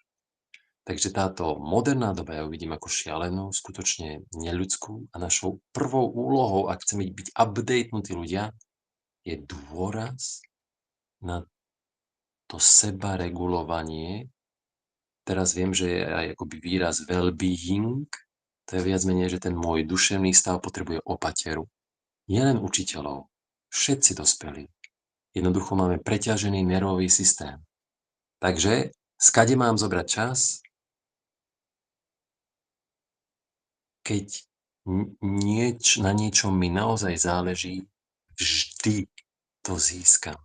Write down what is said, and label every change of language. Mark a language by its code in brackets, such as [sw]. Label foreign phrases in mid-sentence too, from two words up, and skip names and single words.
[sk] Takže táto moderná doba ja uvidím ako šialenú, skutočne neľudskú, a našou prvou úlohou, ak chceme byť updatenutí ľudia, je dôraz na to sebaregulovanie. Teraz viem, že je aj akoby výraz well-being, to je viac menej, že ten môj duševný stav potrebuje opateru. Nie len učiteľov, všetci dospelí. Jednoducho máme preťažený nervový systém. Takže skade mám zobrať čas, keď na niečom mi naozaj záleží, vždy to získam.